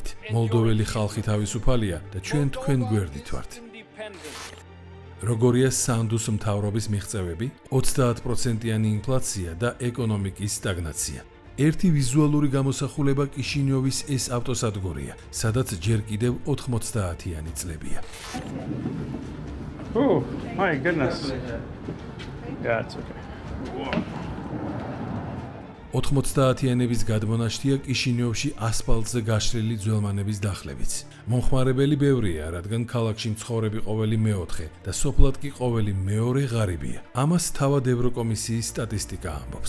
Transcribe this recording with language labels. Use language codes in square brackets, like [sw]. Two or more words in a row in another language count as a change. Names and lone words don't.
[ka] მოლდოველი ხალხი თავისუფალია და ჩვენ თქვენ გვერდით ვართ. როგორია სანდუს მთავრობის მიღწევები, 30%-იანი ინფლაცია და ეკონომიკის სტაგნაცია. ერთი ვიზუალური გამოსახულება კიშინიოვის ეს ავტოსადგურია, სადაც ჯერ კიდევ 90-იანი წლებია. [en] Oh, my goodness. Yeah, it's okay. [ka] 90-იანების გადმონაშთია კიშინიოვში ასფალტზე გაშლილი ძველმანების დახლებიც. მომხმარებელი ბევრია, რადგან ქალაქში მცხოვრები ყოველი მეოთხე და სოფლად კი ყოველი მეორე ღარიბია. ამას თავად ევროკომისიის სტატისტიკა ამბობს.